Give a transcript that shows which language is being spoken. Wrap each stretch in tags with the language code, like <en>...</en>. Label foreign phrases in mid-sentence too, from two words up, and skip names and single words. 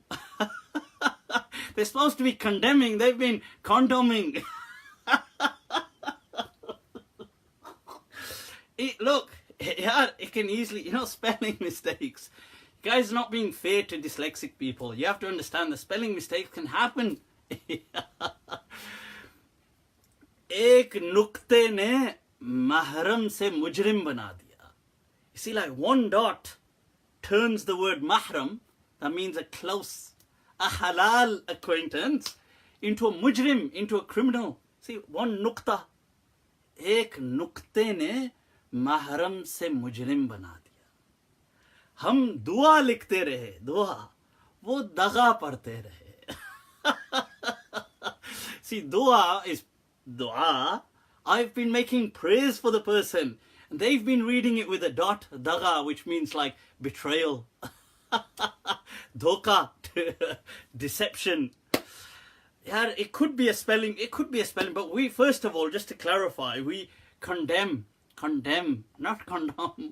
<en>They're supposed to be condemning. They've been condoming. Look. Yeah, it can easily, you know, spelling mistakes. Guys, not being fair to dyslexic people. You have to understand the spelling mistakes can happen.</en> <ur>ایک نکتے نے محرم سے مجرم بنا دیا.</ur> <en>You see, like one dot turns the word mahram, that means a close, a halal acquaintance, into a mujrim, into a criminal. See, one nukta.</en> <ur>ایک نکتے نے محرم سے مجرم بنا دیا. ہم دعا لکھتے رہے، دعا، وہ دغا پڑھتے رہے.</ur> <en>See, dua is dua. I've been making praise for the person. And they've been reading it with a dot, daga, which means like betrayal. Dhoka, deception. Yeah, it could be a spelling, but we, first of all, just to clarify, we condemn, not condone.</en>